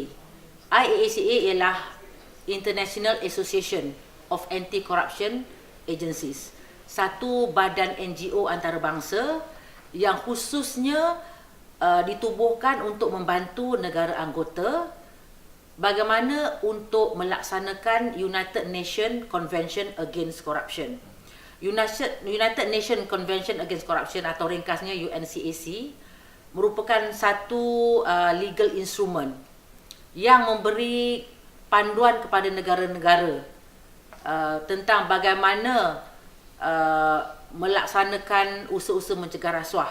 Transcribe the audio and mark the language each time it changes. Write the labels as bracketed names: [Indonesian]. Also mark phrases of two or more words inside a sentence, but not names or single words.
[Malay] IAACA ialah International Association of Anti-Corruption Agencies, satu badan NGO antarabangsa yang khususnya ditubuhkan untuk membantu negara anggota bagaimana untuk melaksanakan United Nations Convention Against Corruption. United Nations Convention Against Corruption atau ringkasnya UNCAC merupakan satu [English] legal instrument [Malay] yang memberi panduan kepada negara-negara tentang bagaimana melaksanakan usaha-usaha mencegah rasuah.